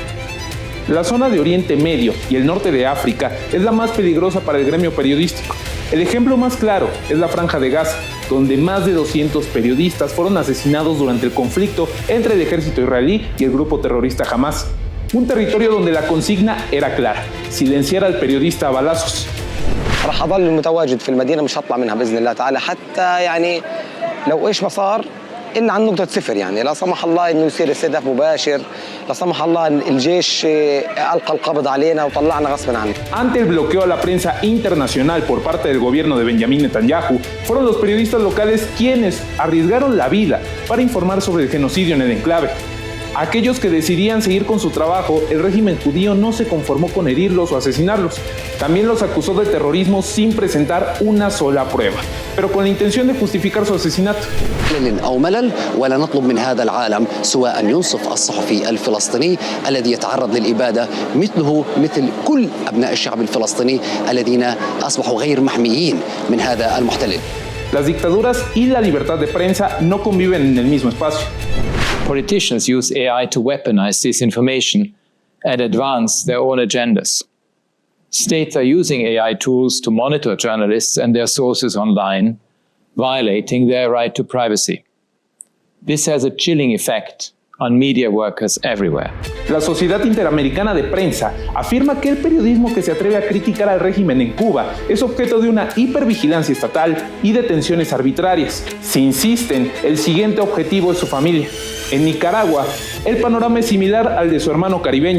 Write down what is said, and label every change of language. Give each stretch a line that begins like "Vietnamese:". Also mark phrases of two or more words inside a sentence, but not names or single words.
Spanish: La zona de Oriente Medio y el norte de África es la más peligrosa para el gremio periodístico. El ejemplo más claro es la Franja de Gaza, donde más de 200 periodistas fueron asesinados durante el conflicto entre el ejército israelí y el grupo terrorista Hamas. Un territorio donde la consigna era clara: silenciar al periodista a balazos.
Arabic: راح اضل متواجد في المدينه مش هطلع منها باذن الله تعالى حتى يعني لو ايش ما صار الا عن نقطه صفر يعني لا سمح الله انه يصير استهداف مباشر لا سمح الله الجيش القى القبض علينا وطلعنا غصبا عنه.
Spanish: Ante el bloqueo a la prensa internacional por parte del gobierno de Benjamín Netanyahu, fueron los periodistas locales quienes arriesgaron la vida para informar sobre el genocidio en el enclave. Aquellos que decidían seguir con su trabajo, el régimen judío no se conformó con herirlos o asesinarlos. También los acusó de terrorismo sin presentar una sola prueba, pero con la intención de justificar su asesinato.
Arabic: أو ملل ولا نطلب من هذا العالم سوى أن ينصف الصحفي الفلسطيني الذي يتعرض للإبادة مثله مثل كل أبناء الشعب الفلسطيني الذين أصبحوا غير محميين من هذا المحتل.
Spanish: Las dictaduras y la libertad de prensa no conviven en el mismo espacio.
English: Politicians use AI to weaponize disinformation and advance their own agendas. States are using AI tools to monitor journalists and their sources online, violating their right to privacy. This has a chilling effect on media workers everywhere.
Spanish: La Sociedad Interamericana de Prensa afirma que el periodismo que se atreve a criticar al régimen en Cuba es objeto de una hipervigilancia estatal y detenciones arbitrarias. Si insisten, el siguiente objetivo es su familia. En Nicaragua, el panorama es similar al de su hermano caribeño.